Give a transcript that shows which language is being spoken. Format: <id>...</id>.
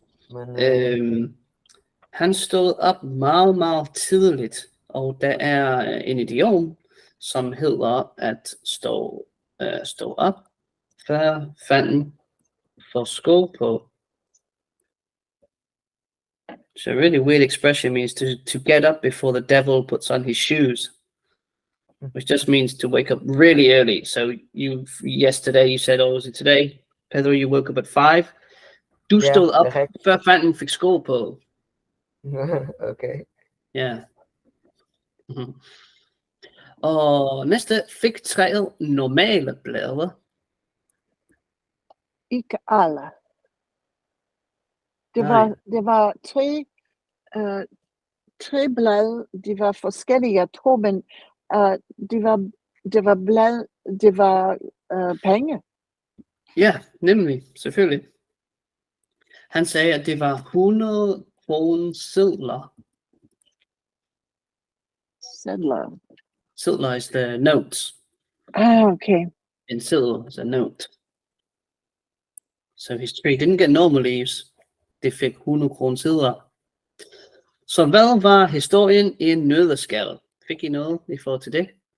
<da>Men han stod op meget, meget tidligt, og der er en idiom, som hedder at stå op, før fanden får sko på.</da> <en>So a really weird expression means to get up before the devil puts on his shoes, which just means to wake up really early. So yesterday you said, was it today, Pedro, you woke up at 5?</en> <da>Du stod op, før fanden fik sko på. Okay. Ja. Og næste, fik træet normale blade? Ikke alle. Det var tre blade, de var forskellige, jeg tror, men det var blade, det var penge. Ja, nemlig, selvfølgelig. Han sagde, at det var 100 kronesedler. Sedler.</da> <en>Sedler is the notes. Okay. And sedler is a note. So his tree didn't get normal leaves.</en> <da>Det fik 100 kronesedler. Så hvad var historien i en nøddeskal? Fik I noget i forhold til det?</da>